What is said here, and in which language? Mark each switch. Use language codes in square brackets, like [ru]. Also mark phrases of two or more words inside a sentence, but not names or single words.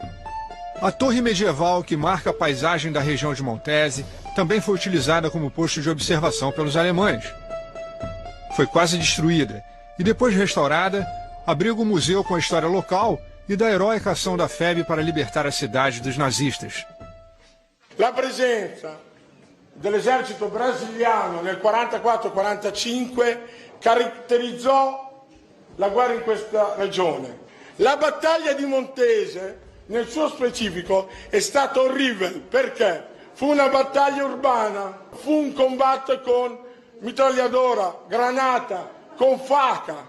[pt] A torre medieval que marca a paisagem da região de Montese também foi utilizada como posto de observação pelos alemães. Foi quase destruída e depois restaurada, abriga um museu com a história local e da heróica ação da FEB para libertar a cidade dos nazistas. [it] La presenza dell'esercito brasiliano nel 44-45 caratterizzò la guerra in questa regione. La battaglia di Montese, nel suo specifico, è stata orribile perché fu una battaglia urbana, fu un combatto con mitragliatora, granata, con faca.